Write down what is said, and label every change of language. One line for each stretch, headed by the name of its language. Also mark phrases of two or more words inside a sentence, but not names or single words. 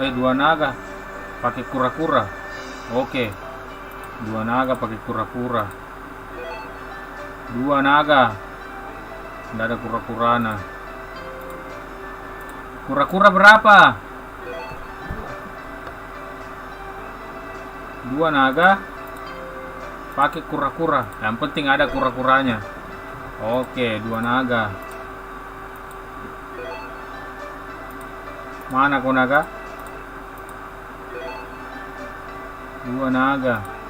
Indonesian: 2 naga pakai kura-kura. Oke. 2 naga pakai kura-kura. 2 naga. Tidak ada kura-kurana. Kura-kura berapa? 2 naga pakai kura-kura. Yang penting ada kura-kuranya. Oke, 2 naga. Mana kau naga? 2 naga.